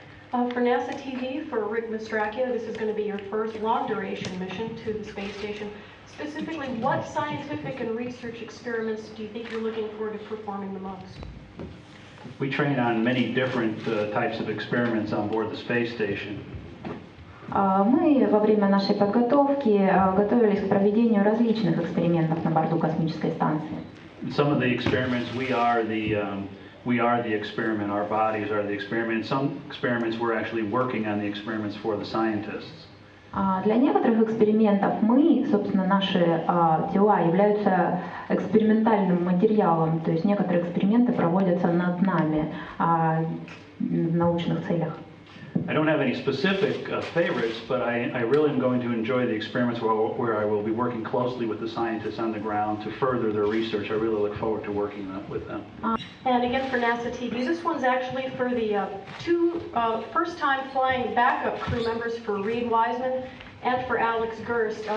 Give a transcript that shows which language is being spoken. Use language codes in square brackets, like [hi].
[en] For NASA TV, for Rick Mastracchio, this is going to be your first long-duration mission to the space station. Specifically, what scientific and research experiments do you think you're looking forward to performing the most? We train on many different types of experiments on board the space station. [ru] Мы во время нашей подготовки готовились к проведению различных экспериментов на борту космической станции. [en] Some of the experiments, we are the experiment, our bodies are the experiment. Some experiments we're actually working on the experiments for the scientists. [ru] Для некоторых экспериментов мы, собственно, наши тела являются экспериментальным материалом, то есть некоторые эксперименты проводятся над нами в научных целях. [en] I don't have any specific favorites, but I really am going to enjoy the experiments where I will be working closely with the scientists on the ground to further their research. I really look forward to working with them. And again for NASA TV, this one's actually for the two first-time flying backup crew members for Reed Wiseman and for Alex Gerst.